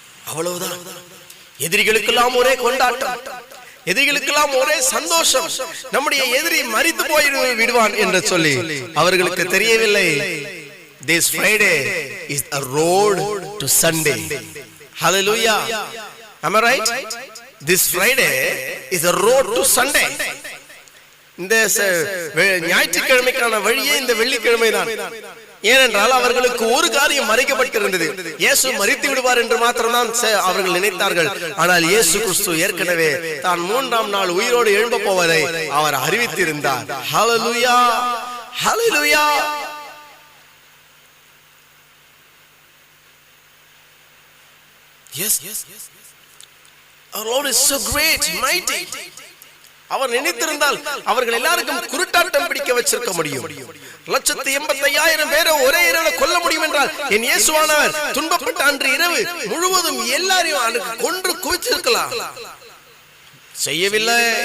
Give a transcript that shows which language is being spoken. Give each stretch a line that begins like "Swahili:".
Tamil: அவ்வளவுதான். எதிரிகளுக்கெல்லாம் ஒரே கொண்டாட்டம், எதிரிகளுக்கெல்லாம் ஒரே சந்தோஷம். நம்முடைய எதிரி மரித்து போய் விடுவான் என்று சொல்லி அவர்களுக்கு தெரியவில்லை.
English: This Friday is a road to Sunday. Hallelujah. Am I right? This Friday is a road to Sunday.
Tamil: இந்த ஞாயிற்றுக்கிழமைக்கான வழியே இந்த வெள்ளிக்கிழமை தான். ஏனென்றால் அவர்களுக்கு ஒரு காரியம் மறைக்கப்பட்டிருந்தது. இயேசு மரித்து விடுவார் என்று மாத்திரம்தான் அவர்கள் நினைத்தார்கள். ஆனால் இயேசு கிறிஸ்து ஏற்கனவே தான் 3ஆம் நாள் உயிரோடு எழும்ப போவதை அவர் அறிவித்திருந்தார். ஹல்லேலூயா, ஹல்லேலூயா.
English: Yes, our Lord is so great, mighty.
Tamil: அவர் நினைத்திருந்தால் அவர்கள் எல்லாருக்கும் குருட்டாட்டம் பிடிக்க வச்சிருக்க முடியும். 185,000 பேரை ஒரே இரவில் கொல்ல முடியும் என்றால் என் இயேசுவானவர் துன்பப்பட்ட அன்று இரவு முழுவதும் எல்லாரையும் கொன்று குவிச்சிருக்கலாம். செய்யவில்லை.